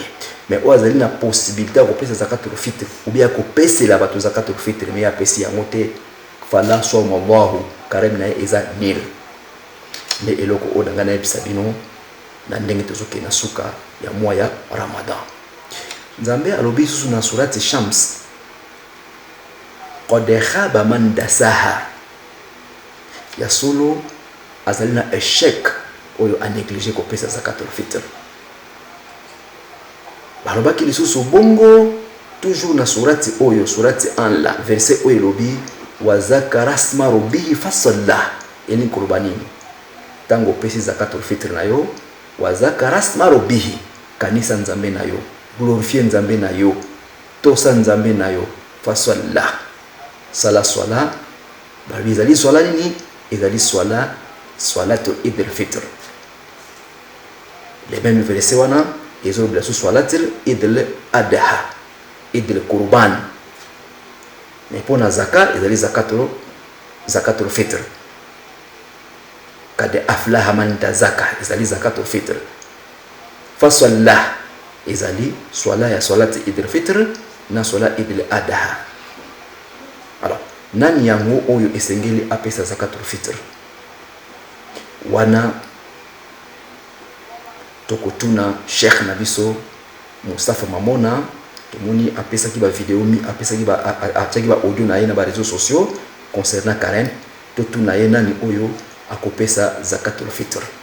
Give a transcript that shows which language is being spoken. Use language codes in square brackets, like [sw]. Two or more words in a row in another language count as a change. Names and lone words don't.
[ln] Mais wazali na possibilité ko pesa [ar] زكاة الفطر [fr] ou bien [ln] ko pesa la batu [ar] زكاة الفطر [ln] mais ya pesi yango te, [ar] فلا صام الله, [ln] carême na eza nil. Mais eloko odanga na ebisabino na ndenge tozoke na suka ya mwa ya Ramadan. Nzambe alobi susu na surati Shams, [ar] قد خاب من دساها. [ln] Ya solo azali na échec oyo [fr] a négligé [ln] ko pesa [ar] زكاة الفطر. [ln] Balobaki lisusu bongo toujours na surati oyo, surati Anla, verset oyo lobi [ar] وذكر اسم ربه فصلى. [ln] Eni kurbanini tango pesi [ar] زكاة الفطر [ln] na yo, [ar] وذكر اسم ربه, [ln] kanisa Nzambe na yo, glorifier Nzambe na yo, tosa Nzambe na yo, fasalla. Sala swala, babi ezali swala nini? Ezali swala, [ar] صلاة عيد الفطر. [fr] Les mêmes versets [ln] wana ezolo bila su [ar] صلاة عيد الأضحى, عيد القربان. [fr] Mais pour [ln] na zakat ezali [ar] زكاة الفطر. قد أفلح من تزكى [ln] ezali [ar] زكاة الفطر. [ln] Fasalla ezali swala ya [ar] صلاة عيد الفطر [ln] na swala [ar] عيد الأضحى. [ln] Alors, nani yango oyo esengeli apesa [ar] زكاة الفطر? [ln] Wana tokotuna Sheikh Nabiso Mustafa Mamona tomoni apesa ki ba vidéo mi apesa ki ba ataki ba audio na ye na ba [fr] réseaux sociaux [ln] concernant Karen to tuna ye nani oyo akopesa [ar] زكاة الفطر.